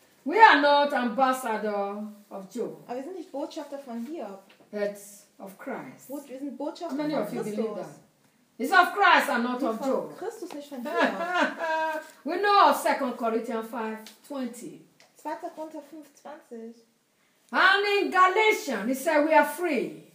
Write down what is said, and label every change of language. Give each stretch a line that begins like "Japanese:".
English: We are not ambassador of Job.
German: Aber wir sind nicht Botschafter von Hiob.
English: But of Christ.
German: Wir sind Botschafter von Christus.
English: Many of you believe that. It's of Christ and not of Job.
German: Christus nicht von
English: Job. We know of 2 Corinthians 5:20.
German: 2. Korinther 5:20.
English: And in Galatians, he said, we are free.